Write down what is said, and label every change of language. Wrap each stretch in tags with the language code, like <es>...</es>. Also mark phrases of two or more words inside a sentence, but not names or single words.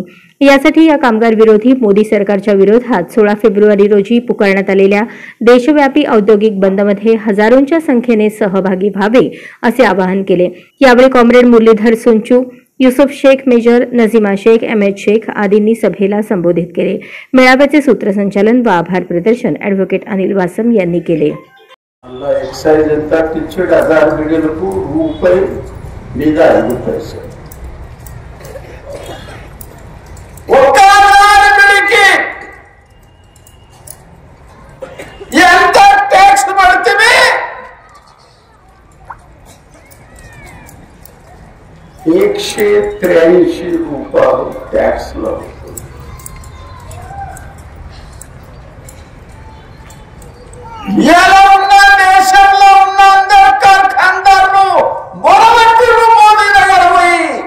<mr>यासाठी या कामगार विरोधी मोदी सरकारच्या विरोधात 16 फेब्रुवारी रोजी पुकारण्यात आलेल्या देशव्यापी औद्योगिक बंदमध्ये हजारोंच्या संख्येने सहभागी व्हावे असे आवाहन केले. यावेळी कॉम्रेड मुरलीधर सुंचू, युसुफ शेख मेजर, नजीमा शेख, एम.एच. शेख आदींनी सभेला संबोधित केले. मेळाव्याचे सूत्रसंचालन व आभार प्रदर्शन ॲडव्होकेट अनिल वासम यांनी केले.</mr> <te>एक्साइज ఎంత టికెట్ 1000 బిడ్డలకు రూపాయి మీద 5 పైసలు ఒక్క బిడ్డకి ఎంత ట్యాక్స్ పడుతుంది? 183 రూపాయలు ట్యాక్స్ లో ఎలా ఉన్న దేశంలో ఉన్న అందరు కార్ఖానదారులు మొదలెట్టిరు మోదీ దగ్గర పోయి,</te>